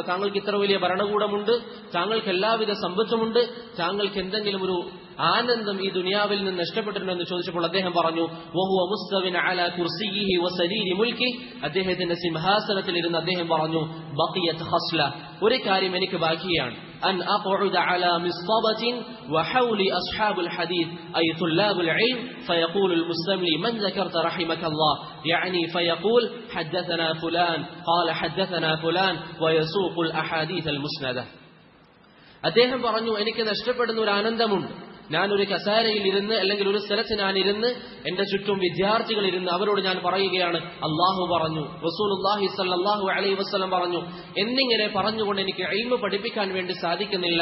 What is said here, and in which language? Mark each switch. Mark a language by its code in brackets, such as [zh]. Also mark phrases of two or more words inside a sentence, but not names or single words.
[ml] താങ്കൾക്ക് ഇത്ര വലിയ ഭരണകൂടമുണ്ട്, താങ്കൾക്ക് എല്ലാവിധ സമ്പത്തുമുണ്ട്, താങ്കൾക്ക് എന്തെങ്കിലും ഒരു ആനന്ദം ഈ ദുനിയാവിൽ നിന്ന് നഷ്ടപ്പെട്ടിട്ടുണ്ടോ എന്ന് ചോദിച്ചപ്പോൾ അദ്ദേഹം പറഞ്ഞു, [ar] وهو مستو على كرسيه وسرير ملكه, [ml] അദ്ദേഹത്തിന്റെ സിംഹാസനത്തിൽ ഇരുന്ന് അദ്ദേഹം പറഞ്ഞു, [ar] بقيت خصلة, [ml] ഒരു കാര്യം എനിക്ക് ബാക്കിയാണ്, [ar] أن أقعد على مصطبة وحولي أصحاب الحديث أي طلاب العلم فيقول المستملي من ذكرت رحمك الله يعني فيقول حدثنا فلان قال حدثنا فلان ويسوق الأحاديث المسندة. [ml] അദ്ദേഹം പറഞ്ഞു, എനിക്ക് നഷ്ടപ്പെടുന്ന ഒരു ആനന്ദമുണ്ട്. ഞാനൊരു കസാരയിൽ ഇരുന്ന് അല്ലെങ്കിൽ ഒരു സ്ഥലത്ത് ഞാനിരുന്ന് എന്റെ ചുറ്റും വിദ്യാർത്ഥികൾ ഇരുന്ന് അവരോട് ഞാൻ പറയുകയാണ്, അള്ളാഹു പറഞ്ഞു, [ar] رسول الله صلى الله عليه وسلم [ml] പറഞ്ഞു എന്നിങ്ങനെ പറഞ്ഞുകൊണ്ട് എനിക്ക് ഇൽമു പഠിപ്പിക്കാൻ വേണ്ടി സാധിക്കുന്നില്ല.